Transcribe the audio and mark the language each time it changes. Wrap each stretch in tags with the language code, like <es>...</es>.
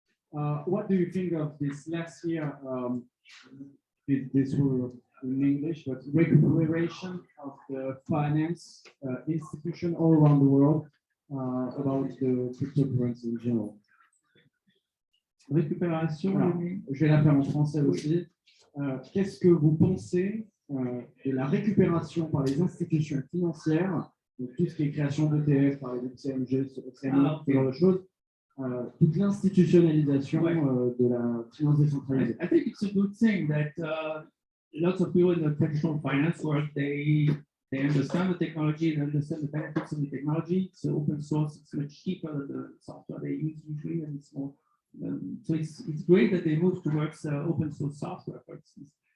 <en>What do you think of this last year? This were in English, but recuperation of the finance institution all around the world about the cryptocurrency in general.</en> <fr>Récupération. Voilà. Je vais la faire en français aussi. Qu'est-ce que vous pensez de la récupération par les institutions financières, donc tout ce qui est création d'ETF par les CMG, ce genre de choses, toute l'institutionnalisation de la finance décentralisée?</fr> <en>I think it's a good thing that lots of people in the traditional finance world, they understand the technology, they understand the benefits of the technology. It's open source, it's much cheaper than the software they use usually, and it's more. So it's great that they move towards open source software, for instance.</en>